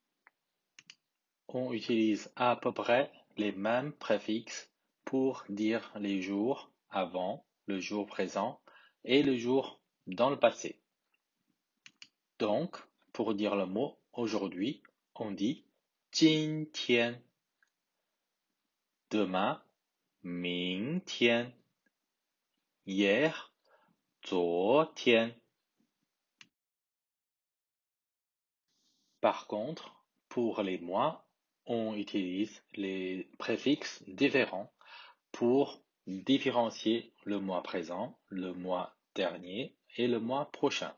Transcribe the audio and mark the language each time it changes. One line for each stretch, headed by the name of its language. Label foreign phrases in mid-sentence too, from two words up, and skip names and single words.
French: On utilise à peu près les mêmes préfixes pour dire les jours avant, le jour présent et le jour dans le passé. Donc, pour dire le mot aujourd'hui, on dit 今天, demain, 明天, hier, 昨天. Par contre, pour les mois, on utilise les préfixes différents pour différencier le mois présent, le mois dernier et le mois prochain.